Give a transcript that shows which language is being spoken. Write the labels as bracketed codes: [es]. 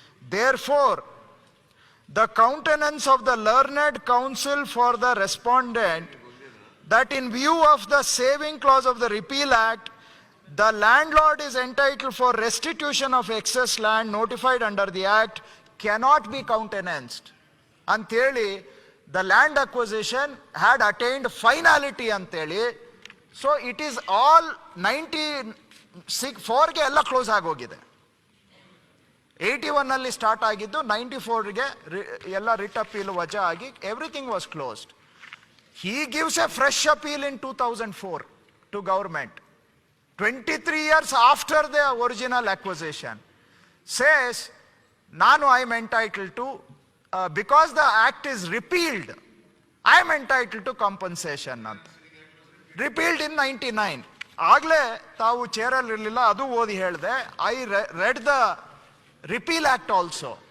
[en] Therefore, the countenance of the learned counsel for the respondent that in view of the saving clause of the Repeal Act, the landlord is entitled for restitution of excess land notified under the Act cannot be countenanced. Anteli, the land acquisition had attained finality anteli. So it is all [kn] 94 ಗೆ ಎಲ್ಲ close ಆಗೋಗಿದೆ. 81 ನಲ್ಲಿ start ಆಗಿದ್ದು 94 ಗೆ ಎಲ್ಲ writ appeal ವಜಾ ಆಗಿ [en] Everything was closed. He gives a fresh appeal in 2004 to government, 23 years after the original acquisition. Says, Nanu I am entitled to, because the act is repealed, I am entitled to compensation. Repealed in 99. [kn] ಆಗಲೇ ತಾವು ಚೇರಲ್ಲಿ ಇರಲಿಲ್ಲ, ಅದು ಓದಿ ಹೇಳಿದೆ. [en] I read the Repeal Act also.